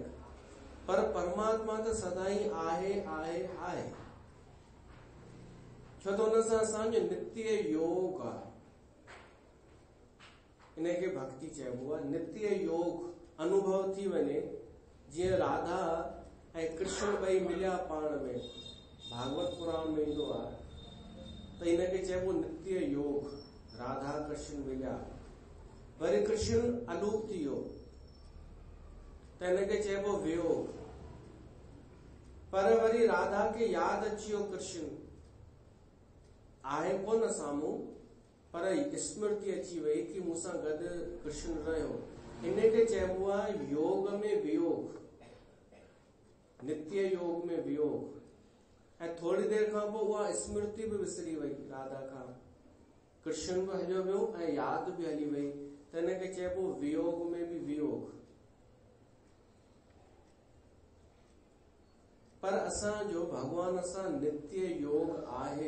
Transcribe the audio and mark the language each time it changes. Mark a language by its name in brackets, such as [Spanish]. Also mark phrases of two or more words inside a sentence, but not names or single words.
[Sindhi] पर परमात्मा त सदाई आहे आहे आहे, छो त हुन सां असांजो नित्य योग आहे। इनखे भक्ति चइबो आहे। नित्य योग अनुभव थी वञे, जीअं राधा ऐं कृष्ण ॿई मिलिया पाण में, भागवत पुराण में ईंदो आहे त इनखे चइबो नित्य योग। राधा कृष्ण मिलिया, वरी कृष्ण अलूप थी वियो त हिनखे चइबो वियोग। पर वरी राधा खे यादि अची वियो कृष्ण आहे कोन साम्हूं, पर स्मृति अची वई कि मूंसां गॾु कृष्ण रहियो। इनखे चइबो आहे योग में वियोग, नित्य योग में वियोग। ऐं थोरी देरि खां पोइ उहा स्मृति बि विसरी वई राधा खां, कृष्ण बि हलियो वियो ऐं यादि बि हली वई, त हिनखे चइबो वियोग में बि वियोग। पर असांजो भगवान सां नित्य योग आहे।